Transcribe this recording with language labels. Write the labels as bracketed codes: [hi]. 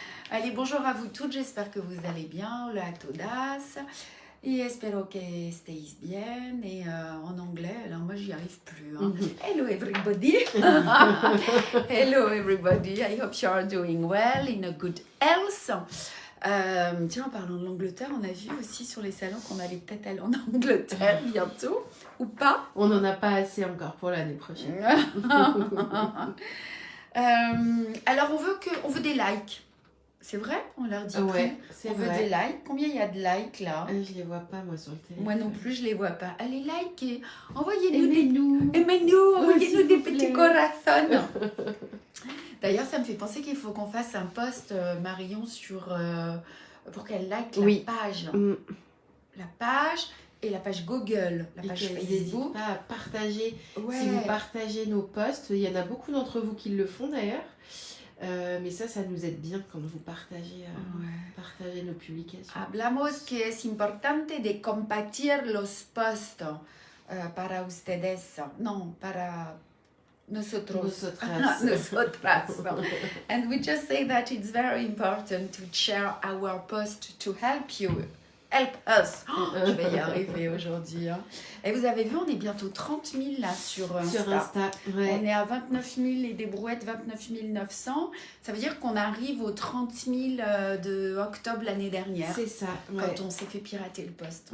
[fr] Allez, bonjour à vous toutes, j'espère que vous allez bien. [es] Hola a todas. Y espero que estéis bien. [fr] Et en anglais, alors moi j'y arrive plus. [en] Hein. Hello everybody. Hello everybody. I hope you are doing well, in a good health. [fr] Tiens, en parlant de l'Angleterre, on a vu aussi sur les salons qu'on allait peut-être aller en Angleterre bientôt, ou pas. On n'en a pas assez encore pour l'année prochaine. Alors on veut des likes. C'est vrai? On leur dit ouais, on veut des likes. Combien il y a de likes là? Je les vois pas moi sur le téléphone. Moi non plus, je les vois pas. Allez, likez. Envoyez-nous Aimez-nous. Aimez-nous. Envoyez-nous des petits corazones. D'ailleurs, ça me fait penser qu'il faut qu'on fasse un post, Marion, sur pour qu'elle like la page. La page et la page Google, la page Facebook. Pas à partager. Si vous partagez nos posts, il y en a beaucoup d'entre vous qui le font d'ailleurs. Mais ça nous aide bien quand vous partagez, partagez nos publications. [es] Hablamos que es importante de compartir los posts para ustedes, no, para nosotros. Nosotras. [en] And we just say that it's very important to share our post to help you. Help us. [fr] Je vais y arriver aujourd'hui. Hein. Et vous avez vu, on est bientôt 30 000 là sur Insta. Sur Insta, ouais. On est à 29 000 et des brouettes, 29 900. Ça veut dire qu'on arrive aux 30 000 de octobre l'année dernière. C'est ça, quand on s'est fait pirater le poste.